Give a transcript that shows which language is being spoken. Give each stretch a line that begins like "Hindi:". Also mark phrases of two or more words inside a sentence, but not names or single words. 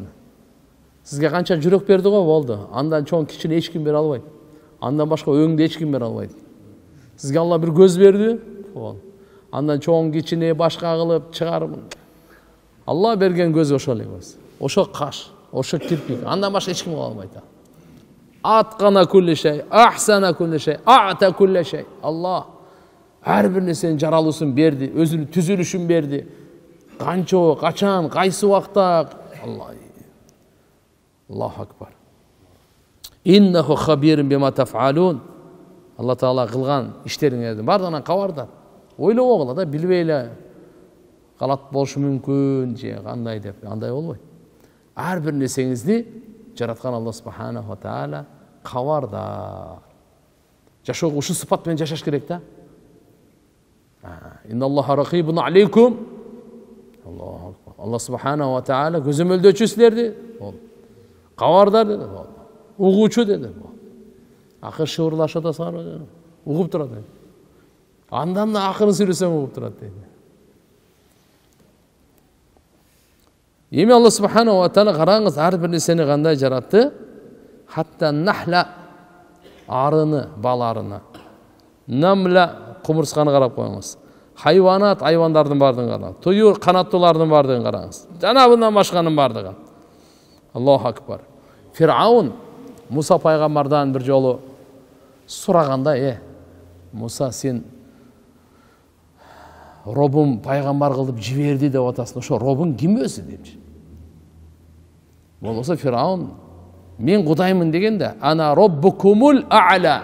Kyrgyz: Сизге канча жүрөк берди го, болду. Андан чоң кичине эч ким бере албайт. Андан башка өңдү эч ким бере албайт. Сизге Алла бир көз берди, болду. Андан чоң кичине башка кылып чыгарып. Алла берген көз ошол эле. Ошо каш, ошо кирпик. Андан башка эч ким кыла албайт.
Arabic: أتقن كل شيء أحسن كل شيء أعطى كل شيء.
Kyrgyz: Алла ар бир нерсенин жаралуусун берди, өзүнүн түзүлүшүн берди. Канчо, качан, кайсы убакта.
Arabic: الله أكبر. إنه خبير بما تفعلون.
Kyrgyz: Алла Таала кылган иштериңердин бардыгынан кабардар. Ойлобогула да, билбей эле галат болушу мүмкүн же кандай деп, андай болбойт. Ар бир нерсеңизди жараткан Алла
Arabic: سبحانه وتعالى
Kyrgyz: кабардар. Жашоого ушул сыпат менен жашаш керек да.
Arabic: إن الله رقيب عليكم. الله أكبر.
Kyrgyz: Алла
Arabic: سبحانه وتعالى
Kyrgyz: көзөмөлдөчү силерди. Кабардар деди. Угуучу деди. Акыр шыбырлашып атасыңар, угуп турат. Андан да акырын сүйлөсөң угуп турат дейди. Эми Алла
Arabic: سبحانه وتعالى
Kyrgyz: караңыз, ар бир нерсени кандай жаратты?
Arabic: حتى النحلة
Kyrgyz: арыны, баларына. Намла кумурсканы карап коюңуз. Хайванат, айвандардын бардыгын караңыз. Туюр, канаттуулардын бардыгын караңыз. Жана мындан башканын бардыгы.
Arabic: الله أكبر.
Kyrgyz: Фир'аун Муса пайгамбардан бир жолу сураганда, Муса, сен робум пайгамбар кылып жиберди деп атасың. Ошо робуң ким өзү депчи. Болбосо Фир'аун, мен Кудаймын дегенде,
Arabic: أنا ربكم الأعلى.